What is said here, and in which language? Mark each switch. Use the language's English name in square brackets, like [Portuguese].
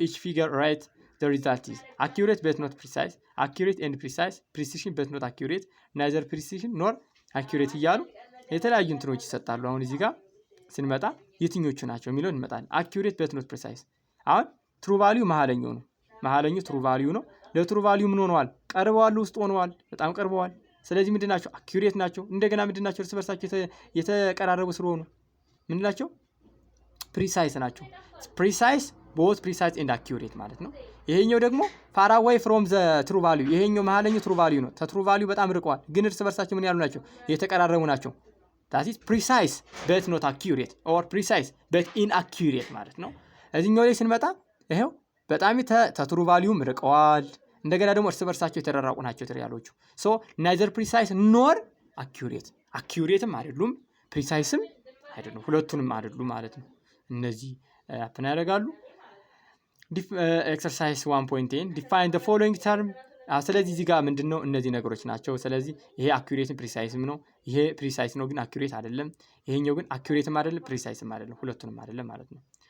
[English] each figure write the result is accurate but not precise, accurate and precise, precision but not accurate, neither precision nor accurate [Amharic] እያሉ የተለያዩ እንትኖች ይሰጣሉ። አሁን እዚህ ጋር ስንመጣ የትኞቹ ናቸው የሚለው እንመጣለን። accurate but not precise አሁን true value መሐለኛው ነው። መሐለኛው true value ነው። ለtrue value ምን ሆነዋል? ቀርበዋል፣ ውስጥ ሆነዋል፣ በጣም ቀርበዋል። ስለዚህ ምንድናቸው? accurate ናቸው። እንደገና ምንድናቸው? እርስ በርሳቸው የተቀራረቡ ስለሆኑ ምንድናቸው? precise ናቸው። precise both precise and accurate ማለት ነው። ይሄኛው ደግሞ [English] far away from the true value [Amharic] ይሄኛው መሐለኛው true value ነው። ከtrue value በጣም ርቀዋል፣ ግን እርስ በርሳቸው ምን ያሉ ናቸው? የተቀራረቡ ናቸው። [English] that is precise but not accurate or precise but inaccurate [Amharic] ማለት ነው። እዚህኛው ላይ ስንመጣ ይሄው በጣም ከtrue value ርቀዋል፣ እንደገና ደግሞ እርስ በርሳቸው የተራራቁ ናቸው ትሪያሎቹ። [English] ሶ ናይዘር ፕሪሳይስ ኖር አኪዩሬት፣ [Amharic] አኪዩሬትም አይደሉም ፕሪሳይስም አይደሉም፣ ሁለቱንም አይደሉም ማለት ነው። እነዚህ አፕን ያደርጋሉ። [English] ኤክሰርሳይዝ 1.10 ዲፋይን ዘ ፎሎዊንግ ተርም። [Amharic] ስለዚህ እዚህ ጋር ምንድነው እነዚህ ነገሮች ናቸው። ስለዚህ ይሄ አኪዩሬትም ፕሪሳይስም ነው። ይሄ ፕሪሳይስ ነው ግን አኪዩሬት አይደለም። ይሄኛው ግን አኪዩሬትም አይደለም ፕሪሳይስም አይደለም፣ ሁለቱንም አይደለም ማለት ነው።